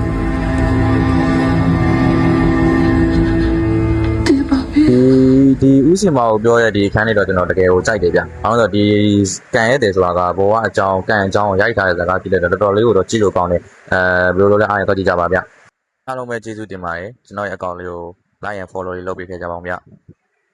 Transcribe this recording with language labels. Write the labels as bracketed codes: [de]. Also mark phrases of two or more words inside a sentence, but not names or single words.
[my] ဒီဥစင်မာကိုပြောရတဲ့ဒီအခန်းလေးတော့ကျွန်တော်တကယ်ကိုကြိုက်တယ်ဗျ။ဘာလို့လဲဆိုတော့ဒီကန်ရဲတယ်ဆိုတာကဘောကအကြောင်းကန်အကြောင်းကိုရိုက်ထားတဲ့စကားကြည့်လိုက်တော့တော်တော်လေးကိုတော့ကြည့်လို့ကောင်းတယ်။ဘယ်လိုလဲအားရတော့ကြည့်ကြပါဗျ။အားလုံးပဲကျေးဇူးတင်ပါတယ်။ကျွန်တော်ရဲ့အကောင့်လေးကို [en] like and follow [my] လေးလုပ်ပေးခဲ့ကြပါဦးဗျ။